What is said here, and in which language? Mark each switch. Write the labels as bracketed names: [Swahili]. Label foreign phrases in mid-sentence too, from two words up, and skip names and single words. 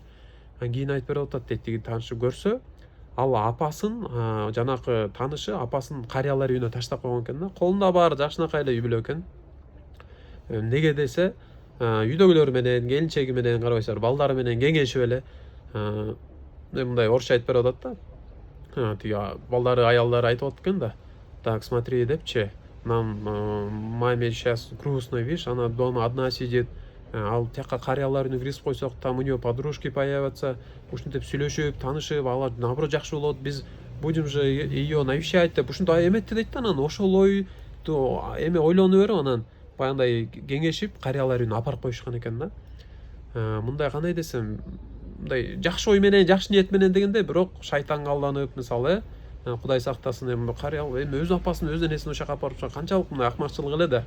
[Kyrgyz] Анан кийин айтып берип атат дейт, тиги таанышы көрсө, ал апасын, жанакы таанышы апасын карыялар үйүнө таштап койгон экен да. Колунда баары жакшынакай эле үй бүлө экен. Неге десе, үйдөгүлөр менен, келинчеги менен, карабайсыздар, балдары менен кеңешип эле мындай орусча айтып берип атат да. Тиги балдары, аялдары айтып атат экен да. [Russian] Так, смотри депчи. Нам маме сейчас грустно, видишь, она дома одна сидит. [Kyrgyz] Ал тияка карыялар үйүнө киргизип койсок, [Russian] там у нее подружки появятся. [Kyrgyz] Ушинтип сүйлөшүп, таанышып, алар наоборот жакшы болот. Биз [Russian] будем же ее навещать [Kyrgyz] деп ушинтип эметти дейт да. Анан ошол ойду эме ойлонуп берип, анан баягындай кеңешип, карыялар үйүнө апарып коюшкан экен да. Мындай кандай десем, мындай жакшы ой менен, жакшы ниет менен дегенде, бирок шайтанга алданып, мисалы, Кудай сактасын, эми карыя эми өз апасын, өз энесин ошол жака апарып канчалык мындай акмакчылык эле да.